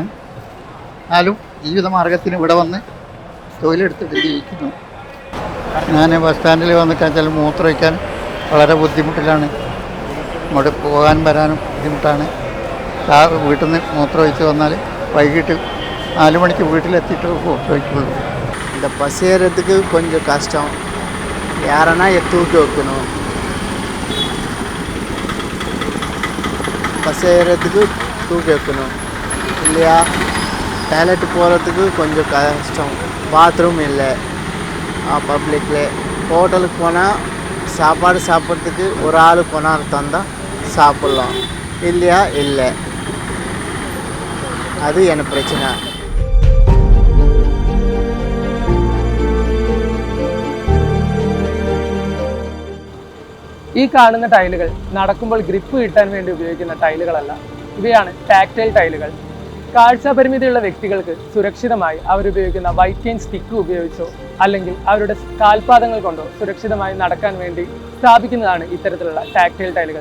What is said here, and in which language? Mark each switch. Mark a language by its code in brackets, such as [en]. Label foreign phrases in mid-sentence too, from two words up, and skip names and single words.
[ml] എന്നാലും ജീവിതമാർഗത്തിന് ഇവിടെ വന്ന് തൊഴിലെടുത്തിട്ട് ജീവിക്കുന്നു. ഞാൻ ബസ് സ്റ്റാൻഡിൽ വന്നിട്ടാൽ മൂത്രമൊഴിക്കാൻ വളരെ ബുദ്ധിമുട്ടിലാണ്. ഇങ്ങോട്ട് പോകാനും വരാനും ബുദ്ധിമുട്ടാണ്. വീട്ടിൽ നിന്ന് മൂത്രമൊഴിച്ച് വന്നാൽ വൈകിട്ട് 4 മണിക്ക് വീട്ടിലെത്തിയിട്ട് மூத்திரொய்க்குள்ளு. [ta] இந்த பஸ் ஏறதுக்கு கொஞ்சம் கஷ்டம். யாரனா தூக்கி வைக்கணும். பஸ் ஏறதுக்கு தூக்கி வைக்கணும் இல்லையா? டாய்லெட் போகிறதுக்கு கொஞ்சம் கஷ்டம். பாத்ரூம் இல்லை பப்ளிக்கில். ஹோட்டலுக்கு போனால் சாப்பாடு சாப்பிட்றதுக்கு ஒரு ஆள் கொண்டாந்து தந்தால் சாப்பிட்லாம், இல்லையா? இல்லை. அது எனக்கு பிரச்சனை. [ml] ഈ കാണുന്ന ടൈലുകൾ നടക്കുമ്പോൾ ഗ്രിപ്പ് കിട്ടാൻ വേണ്ടി ഉപയോഗിക്കുന്ന ടൈലുകളല്ല. ഇവയാണ് ടാക്ടൈൽ ടൈലുകൾ. കാഴ്ചാപരിമിതിയുള്ള വ്യക്തികൾക്ക് സുരക്ഷിതമായി അവരുപയോഗിക്കുന്ന വൈറ്റ് കെയിൻ സ്റ്റിക്ക് ഉപയോഗിച്ചോ അല്ലെങ്കിൽ അവരുടെ കാൽപാദങ്ങൾ കൊണ്ടോ സുരക്ഷിതമായി നടക്കാൻ വേണ്ടി സ്ഥാപിക്കുന്നതാണ് ഇത്തരത്തിലുള്ള ടാക്ടൈൽ ടൈലുകൾ.